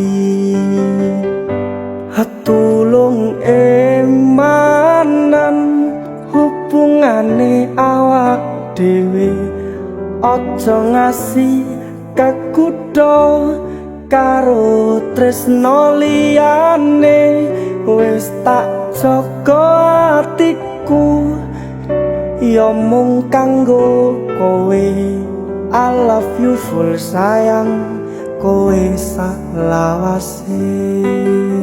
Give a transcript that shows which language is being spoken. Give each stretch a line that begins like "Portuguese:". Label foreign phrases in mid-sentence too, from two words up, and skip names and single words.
Javanese: Tulung emanan hubungane awak dhewe, aja ngasih kekutho karo tresno liyane. Wis tak jaga atiku ya mung kanggo kowe.
English: I love you full
Javanese: sayang, kowe salawase.